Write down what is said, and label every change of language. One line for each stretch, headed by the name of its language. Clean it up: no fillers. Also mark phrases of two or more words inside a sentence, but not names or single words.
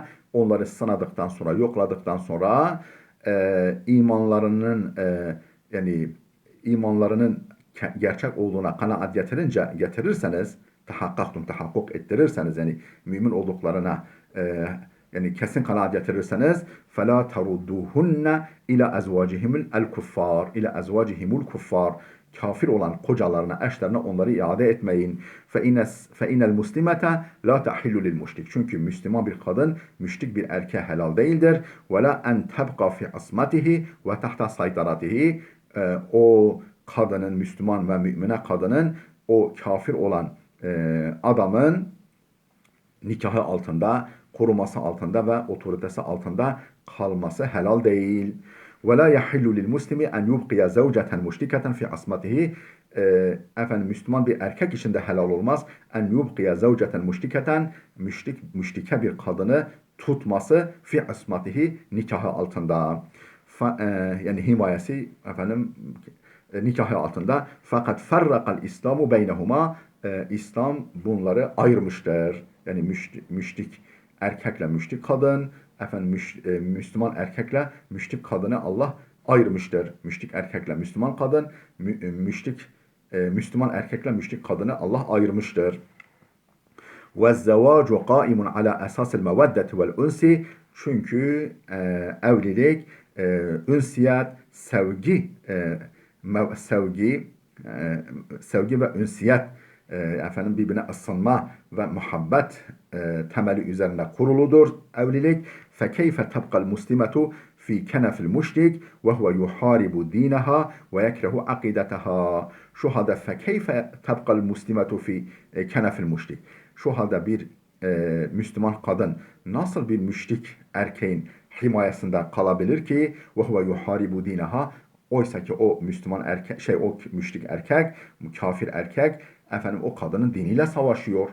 Turkish: Onları sınadıktan sonra, yokladıktan sonra yani imanlarının gerçek olduğuna kanaat getirirseniz tahakkuk ettirirseniz yani mümin olduklarına yani kesin kanaat getirirseniz
Arabic: فَلَا تَرُدُّهُنَّ اِلَى اَزْوَاجِهِمُ الْكُفَّارِ اِلَى اَزْوَاجِهِمُ الْكُفَّارِ
Turkish: Kafir olan kocalarına, eşlerine onları iade etmeyin.
Arabic: فَاِنَ الْمُسْلِمَةَ لَا تَحِلُّ لِلْمُشْرِكِ
Turkish: Çünkü Müslüman bir kadın, müşrik bir erkeğe helal değildir.
Arabic: وَلَا اَنْ تَبْقَى فِي عَصْمَتِهِ وَتَحْتَ سَيْطَرَتِهِ
Turkish: O kadının, Müslüman ve mümine kadının o kafir olan adamın nikahı altında, koruması altında ve otoritesi altında kalması helal değil.
Arabic: وَلَا يَحِلُّ لِلْمُسْلِمِ اَنْ يُبْقِيَ زَوْجَةً مُشْرِكَةً فِي عَصْمَتِهِ
Turkish: Efendim Müslüman bir erkek için de helal olmaz.
Arabic: اَنْ يُبْقِيَ زَوْجَةً مُشْرِكَةً
Turkish: müşrike bir kadını tutması
Arabic: في عصمته
Turkish: nikahı altında. Yani himayesi efendim nikahı altında. Fakat
Arabic: فرق الإسلام بينهما
Turkish: İslam bunları ayırmıştır. Yani müşrik erkekle müşrik kadın, efendim Müslüman erkekle müşrik kadını Allah ayırmıştır. Müşrik erkekle Müslüman kadın, Müslüman erkekle müşrik kadını Allah ayırmıştır.
Arabic: وَالزَّوَاجُ قَائِمٌ عَلَى أَسَاسِ الْمَوَدَّةِ وَالْاُنْسِ
Turkish: Çünkü evlilik, ünsiyet, sevgi ve ünsiyet efendim birbirine ısınma ve muhabbet temeli üzerine kuruludur evlilik.
Arabic: فَكَيْفَ تَبْقَى الْمُسْلِمَةُ في كنف المشرك وهو يحارب دينها ويكره عقيدتها.
Turkish: Şu halde
Arabic: فكيف تبقى المسلمة في كنف المشرك.
Turkish: Şu halde bir Müslüman kadın nasıl bir müşrik erkeğin himayesinde kalabilir ki
Arabic: وهو يحارب دينها,
Turkish: oysa ki o Müslüman erkek o müşrik erkek, kafir erkek efendim o kadının diniyle savaşıyor.